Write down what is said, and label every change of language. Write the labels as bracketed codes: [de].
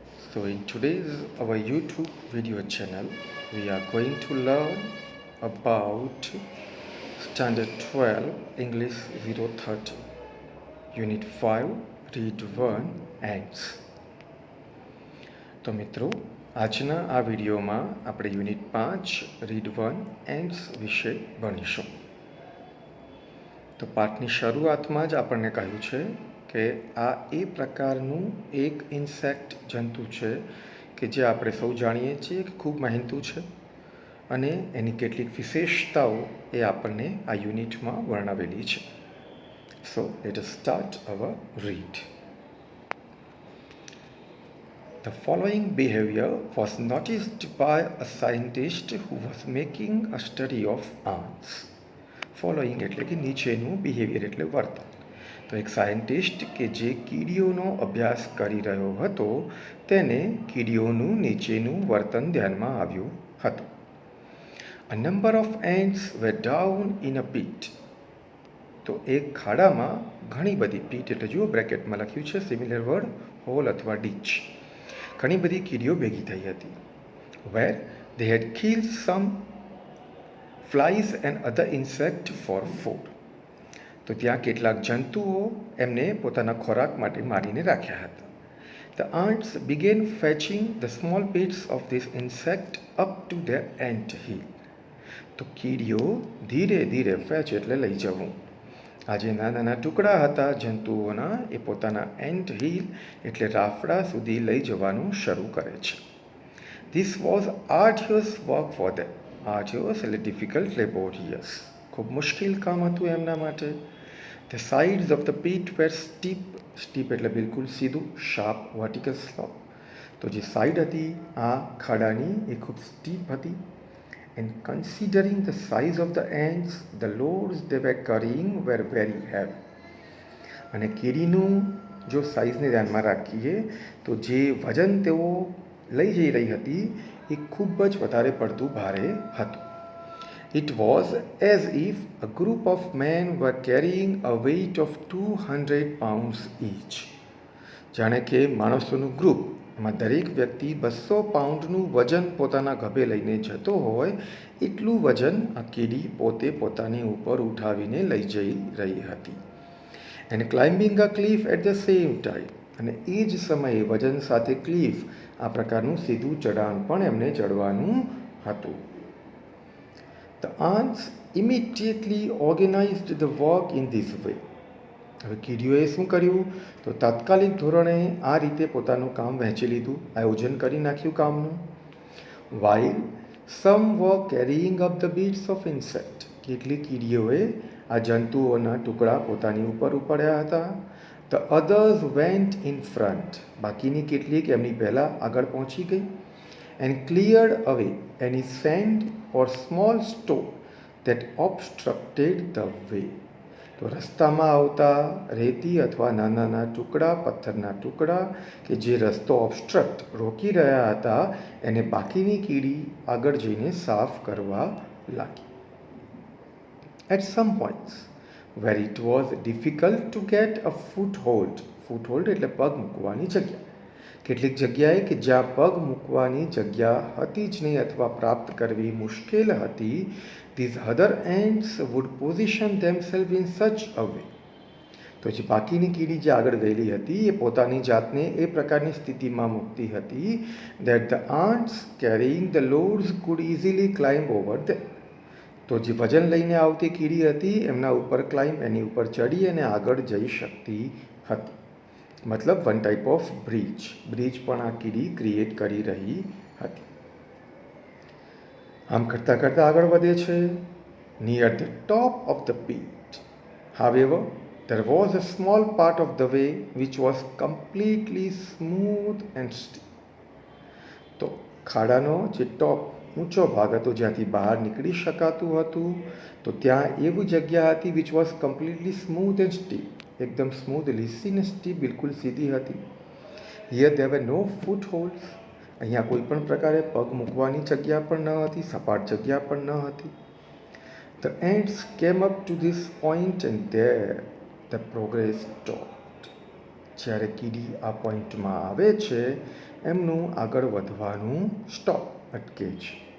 [en] So in today's our YouTube video channel, we are going to learn about Standard 12 English 030 Unit 5 Read 1 Ants. [gu] તો મિત્રો આજના આ વિડીયોમાં આપણે યુનિટ 5 રીડ 1 એન્ડ્સ વિશે ભણીશું. તો પાઠની શરૂઆતમાં જ આપણને કહ્યું છે કે આ એ પ્રકારનું એક ઇન્સેક્ટ જંતુ છે કે જે આપણે સૌ જાણીએ છીએ કે ખૂબ મહેનતુ છે અને એની કેટલીક વિશેષતાઓ એ આપણને આ યુનિટમાં વર્ણવેલી છે. [en] So let us start our read. The following behavior was noticed by a scientist who was making a study of ants. [gu] Following એટલે કે નીચેનું બિહેવિયર એટલે વર્તન. તો એક સાયન્ટિસ્ટ કે જે કીડીઓનો અભ્યાસ કરી રહ્યો હતો તેને કીડીઓનું નીચેનું વર્તન ધ્યાનમાં આવ્યું હતું. [en] A number of ants were down in a pit. [gu] તો એક ખાડામાં ઘણી બધી, પીટ એટલે જુઓ બ્રેકેટમાં લખ્યું છે સિમિલર વર્ડ હોલ અથવા ડીચ, ઘણી બધી કીડીઓ ભેગી થઈ હતી. [en] Where they had killed some flies and other insect for food. [gu] તો ત્યાં કેટલાક જંતુઓ એમને પોતાના ખોરાક માટે મારીને રાખ્યા હતા. [en] The ants began fetching the small bits of this insect up to their ant hill. [gu] તો કીડીઓ ધીરે ધીરે ફેચ એટલે લઈ જવું, આ જે નાના નાના ટુકડા હતા જંતુઓના એ પોતાના એન્ટ હિલ એટલે રાફડા સુધી લઈ જવાનું શરૂ કરે છે. [en] This was arduous work for them. [gu] Arduous એટલે ડિફિકલ્ટ, લેબોરિયસ, ખૂબ મુશ્કેલ કામ હતું એમના માટે. [en] The sides of the pit were steep. [gu] Steep એટલે બિલકુલ સીધું, શાર્પ, વર્ટિકલ સ્લોપ. તો જે સાઈડ હતી આ ખાડાની એ ખૂબ સ્ટીપ હતી. [en] And considering the size of the ants, the loads they were carrying were very heavy. [gu] અને કીડીનું જો સાઇઝને ધ્યાનમાં રાખીએ તો જે વજન તેઓ લઈ જઈ રહી હતી એ ખૂબ જ વધારે પડતું ભારે હતું. [en] It was as if a group of men were carrying a weight of 200 pounds each. [gu] જાણે કે માણસોનું ગ્રુપ, એમાં દરેક વ્યક્તિ 200 પાઉન્ડનું વજન પોતાના ગભે લઈને જતો હોય એટલું વજન આ કીડી પોતે પોતાની ઉપર ઉઠાવીને લઈ જઈ રહી હતી. [en] and climbing a cliff at the same time, [gu] અને એ જ સમયે વજન સાથે ક્લિફ આ પ્રકારનું સીધું ચઢાણ પણ એમને ચડવાનું હતું. [en] The ants immediately organized the work in this way. [gu] હવે કીડીઓએ શું કર્યું તો તાત્કાલિક ધોરણે આ રીતે પોતાનું કામ વહેંચી લીધું, આયોજન કરી નાખ્યું કામનું. [en] While some were carrying up the bits of insect, [gu] કેટલીક કીડીઓએ આ જંતુઓના ટુકડા પોતાની ઉપર ઉપાડ્યા હતા. [en] The others went in front, [gu] બાકીની કેટલીક એમની પહેલાં આગળ પહોંચી ગઈ. [en] And cleared away any sand or small stone that obstructed the way. [gu] તો રસ્તામાં આવતા રેતી અથવા નાના નાના ટુકડા, પથ્થરના ટુકડા કે જે રસ્તો ઓબસ્ટ્રક્ટ રોકી રહ્યા હતા એને બાકીની કીડી આગળ જઈને સાફ કરવા લાગી. [en] At some points where it was difficult to get a foothold, foothold [gu] એટલે પગ મૂકવાની જગ્યા, કેટલીક જગ્યાએ કે જ્યાં પગ મૂકવાની જગ્યા હતી જ નહીં અથવા પ્રાપ્ત કરવી મુશ્કેલ હતી, [en] these other ants would position themselves in such a way. [gu] તો જે બાકીની કીડી જે આગળ ગયેલી હતી એ પોતાની જાતને એ પ્રકારની સ્થિતિમાં મૂકતી હતી [en] that the ants carrying the loads could easily climb over them. [gu] તો જે વજન લઈને આવતી કીડી હતી એમના ઉપર ક્લાઇમ્બ, એની ઉપર ચડી અને આગળ જઈ શકતી હતી. મતલબ [en] one type of bridge [gu] પણ આ કીડી ક્રિએટ કરી રહી હતી. આમ કરતાં કરતાં આગળ વધે છે. [en] Near the top of the pit, however, there was a small part of the way which was completely smooth and steep. [gu] તો ખાડાનો જે ટોપ ઊંચો ભાગ હતો જ્યાંથી બહાર નીકળી શકાતું હતું તો ત્યાં એવી જગ્યા હતી [en] which was completely smooth and steep, [gu] એકદમ સ્મૂથ, લીસી ને સ્ટીપ, બિલકુલ સીધી હતી. [en] Here there were no footholds. [gu] અહીંયા કોઈ પણ પ્રકારે પગ મૂકવાની જગ્યા પણ ન હતી, સપાટ જગ્યા પણ ન હતી. [en] The ants came up to this point and there. The progress stopped. [gu] જ્યારે કીડી આ પોઈન્ટમાં આવે છે એમનું આગળ વધવાનું અટકે છે.